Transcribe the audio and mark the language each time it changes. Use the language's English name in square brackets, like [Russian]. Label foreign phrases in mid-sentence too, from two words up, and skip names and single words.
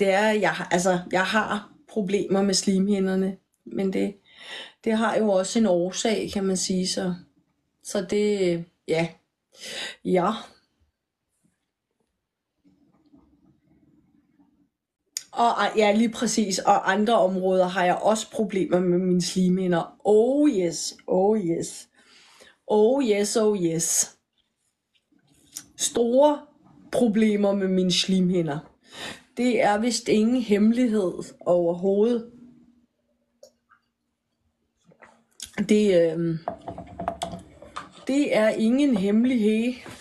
[Danish] Det er, jeg har problemer med slimhinderne, men det har jo også en årsag, kan man sige. Så det, ja. Og ja, lige præcis. Og andre områder har jeg også problemer med mine slimhinder. [English] Oh yes, oh yes. Oh yes, oh yes. [Danish] Store problemer med mine slimhinder. Det er vist ingen hemmelighed overhovedet. Det er ingen hemmelighed.